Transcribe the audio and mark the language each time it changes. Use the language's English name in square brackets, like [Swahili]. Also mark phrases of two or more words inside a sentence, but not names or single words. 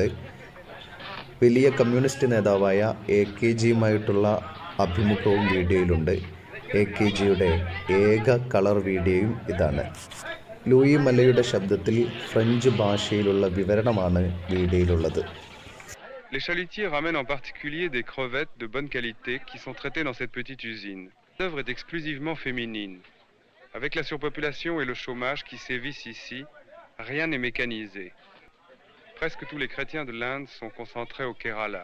[Malayalam] വലിയ കമ്മ്യൂണിസ്റ്റ് നേതാവായ AKGയുമായിട്ടുള്ള അഭിമുഖവും വീഡിയോയിലുണ്ട്. AKGയുടെ ഏക കളർ വീഡിയോയും ഇതാണ്. ലൂയി മെലെയുടെ ശബ്ദത്തിൽ ഫ്രഞ്ച് ഭാഷയിലുള്ള വിവരണമാണ് വീഡിയോയിലുള്ളത്. [French] Les chalutiers ramènent en particulier des crevettes de bonne qualité qui sont traitées dans cette petite usine. L'œuvre est exclusivement féminine. Avec la surpopulation et le chômage qui sévissent ici, rien n'est mécanisé. Presque tous les chrétiens de l'Inde sont concentrés au Kerala.